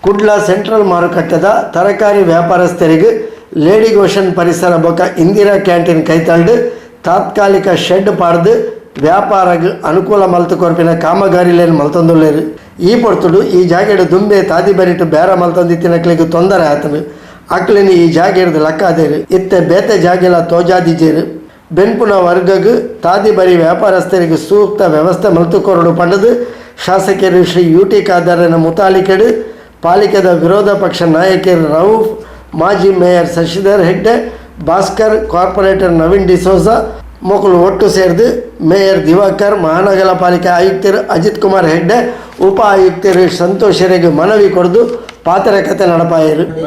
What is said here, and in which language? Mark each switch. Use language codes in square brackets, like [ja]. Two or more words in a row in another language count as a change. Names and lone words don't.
[tcy] ಕುಡ್ಲ ಸೆಂಟ್ರಲ್ ಮಾರುಕಟ್ಟೆದ ತರಕಾರಿ ವ್ಯಾಪಾರಸ್ಥರಿಗೆ ಲೇಡಿ ಗೋಶನ್ ಪರಿಸರ ಬೊಕ ಇಂದಿರಾ ಕ್ಯಾಂಟೀನ್ ಕೈತಂಡು ತಾತ್ಕಾಲಿಕ ಶೆಡ್ ಪಾಡ್ದು ವ್ಯಾಪಾರಕ್ಕೆ ಅನುಕೂಲ ಮಲ್ತು ಕೊರ್ಪಿನ ಕಾಮಗಾರಿಲೇನು ಮಲ್ತೊಂದುಲ್ಲೇರು ಈ ಪೊರ್ತುಡು ಈ ಜಾಗೆಡು ದುಂಬೆ ತಾದಿ ಬರಿಟ್ಟು ಬೇರೆ ಮಲ್ತೊಂದಿತ್ತಿನಕ್ಲಿಗೆ ತೊಂದರೆ ಆತನು ಅಕ್ಲಿನ ಈ ಜಾಗೆಡ್ದು ಲೆಕ್ಕಾದೇರು ಇತ್ತೆ ಬೇತೆ ಜಾಗೆಲ್ಲ ತೋಜಾದಿಜೇರು ಬೆನ್ಪುನ ವರ್ಗಗೂ ತಾದಿ ಬರಿ ವ್ಯಾಪಾರಸ್ಥರಿಗೆ ಸೂಕ್ತ ವ್ಯವಸ್ಥೆ ಮಲ್ತು ಕೊರಡು ಪಂಡದು ಶಾಸಕರು ಶ್ರೀ ಯುಟಿ ಖಾದರನ ಮುತಾಲಿಕೆಡು ಪಾಲಿಕೆದ ವಿರೋಧ ಪಕ್ಷ ನಾಯಕರು ರೌಫ್ ಮಾಜಿ ಮೇಯರ್ ಶಶಿಧರ್ ಹೆಗ್ಡೆ ಭಾಸ್ಕರ್ ಕಾರ್ಪೊರೇಟರ್ ನವೀನ್ ಡಿಸೋಜ ಮೊಕಲು ಒಟ್ಟು ಸೇರಿದು ಮೇಯರ್ ದಿವಾಕರ್ ಮಹಾನಗರ ಪಾಲಿಕೆ ಆಯುಕ್ತರು ಅಜಿತ್ ಕುಮಾರ್ ಹೆಗ್ಡೆ ಉಪ ಆಯುಕ್ತರು ಸಂತೋಷರಿಗೆ ಮನವಿ ಕೊಡದು ಪಾತ್ರಕತೆ ನಡಪಾಯರು.